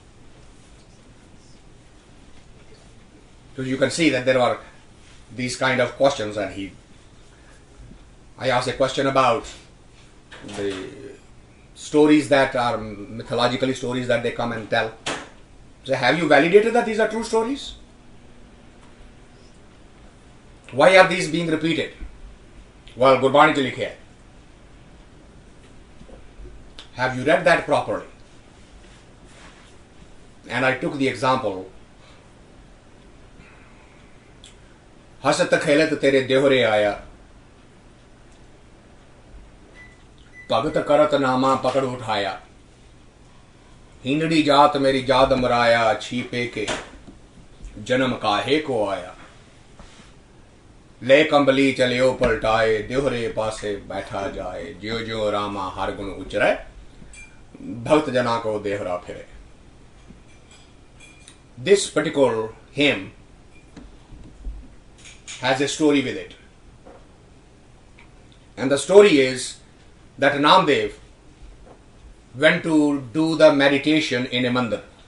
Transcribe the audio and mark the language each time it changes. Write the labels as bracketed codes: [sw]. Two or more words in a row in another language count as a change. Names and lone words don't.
[en] So you can see that there are these kind of questions, and I asked a question about the stories that are mythologically stories that they come and tell. So have you validated that these are true stories? Why are these being repeated? Well, [pa] ਗੁਰਬਾਣੀ ਚ ਲਿਖੇ ਹੈ. [en] Have you read that properly? And I took the example, [pa] ਹਸਤ ਖੇਲਤ ਤੇਰੇ ਦੇਹੁਰੇ ਆਇਆ ਭਗਤਿ ਕਰਤ ਨਾਮਾ ਪਕਰਿ ਉਠਾਇਆ ਹੀਨੜੀ ਜਾਤਿ ਮੇਰੀ ਜਾਦ ਮਰਾਇਆ ਛੀਪੇ ਕੇ ਜਨਮਿ ਕਾਹੇ ਕਉ ਆਇਆ, ਲੈ ਕਮਲੀ ਚਲਿਓ ਪਲਟਾਇ ਦੇਹੁਰੈ ਪਾਛੈ ਬੈਠਾ ਜਾਇ, ਜਿਉ ਜਿਉ ਰਾਮਾ ਹਰਿ ਗੁਣ ਉਚਰੈ ਭਗਤ ਜਨਾ ਕਉ ਦੇਹੁਰਾ ਫਿਰੈ. [en] This particular hymn has a story with it. And the story is that Namdev went to do the meditation in a mandir.